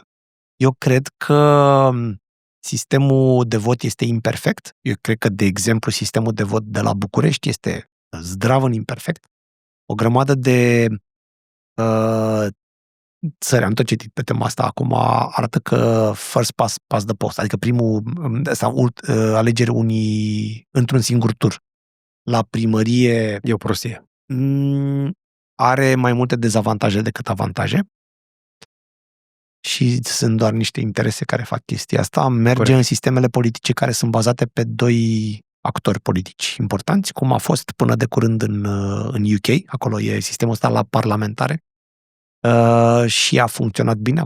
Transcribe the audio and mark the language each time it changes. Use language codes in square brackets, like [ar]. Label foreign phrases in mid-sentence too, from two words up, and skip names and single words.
[ro] Eu cred că sistemul de vot este imperfect. Eu cred că, de exemplu, sistemul de vot de la București este zdravăn imperfect, o grămadă de țări, am tot citit pe tema asta, acum arată că [en] first past the post, [ro] adică alegeri unii într-un singur tur la primărie E o prostie. Are mai multe dezavantaje decât avantaje și sunt doar niște interese care fac chestia asta. Merge în sistemele politice care sunt bazate pe doi actori politici importanți, cum a fost până de curând în UK, acolo e sistemul ăsta la parlamentare, și a funcționat bine.